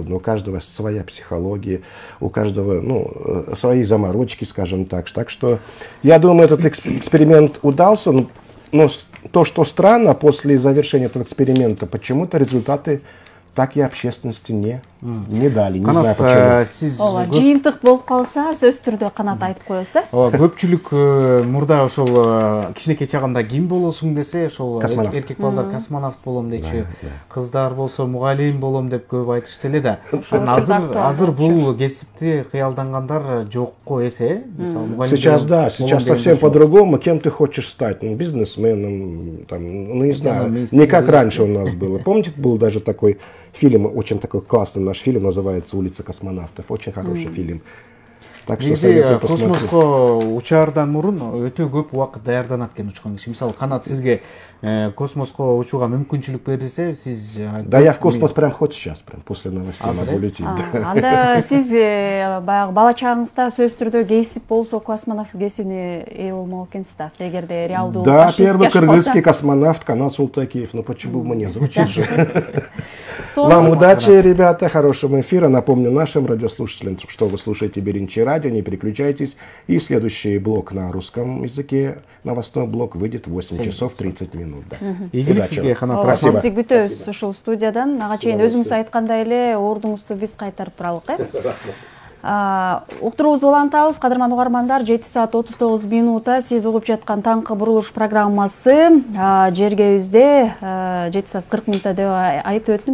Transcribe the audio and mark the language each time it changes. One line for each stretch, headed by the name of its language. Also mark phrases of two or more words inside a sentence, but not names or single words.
Russian: У каждого своя психология, у каждого свои заморочки, скажем так. Так что я думаю, этот эксперимент удался. Но то, что странно, после завершения этого эксперимента, почему-то результаты так и общественности не дали. Не знаю почему.
Kyrgyz: Жыйынтык болуп калса, сөз түрдө Канат айтып коесу. Көпчүлүк мурда ошол кичинекей чагында ким болосуң десе, ошол эркек балдар космонавт болом дечи, кыздар болсо мугалим болом деп көп айтышты эле да. Азыр бул кесипти кыялдангандар жокко эсе.
Russian: Сейчас совсем по-другому. Кем ты хочешь стать? Бизнесменом, не знаю, не как раньше у нас было. Помните, был даже такой фильм, очень такой классный наш фильм, называется «Улица космонавтов». Очень хороший фильм. Так что советую посмотреть.
Kyrgyz: Космоско учаардан мурун өтө көп убакыт даярданат экен учкан киши. Мисалы Канат сизге космоско учууга мүмкүнчүлүк берилсе, сиз
Russian: Да, я в космос прям хоть сейчас, прям после новостей могу лететь.
Kyrgyz: Анда сиз баягы бала чагыңызда сөзсүз түрдө кесип болсо космонавт кесибине ээ болмок экенсиз да, эгерде реалдуу.
Russian: Да, первый кыргызский космонавт Канат Султакиев. Ну почему бы нет? Звучит же. Вам удачи, ребята, хорошего эфира. Напомню нашим радиослушателям, что вы слушаете Беринчи радио, не переключайтесь. И следующий блок на русском языке, новостной блок, выйдет в 8 часов 30 минут.
Kyrgyz: Ийгилик сизге, Канат.
Russian: Спасибо.
Kyrgyz: Сизди күтөбүз ушул студиядан. Ага чейин өзүңүз айткандай эле ордуңузду биз кайтарып туралык, Уктуруубузду улантабыз, кадырман угармандар. 7 саат 39 минутта сиз угуп жаткан таңкы бурулуш программасы. Жергебизде 7 саат 40 минутта деп айтып өттүм.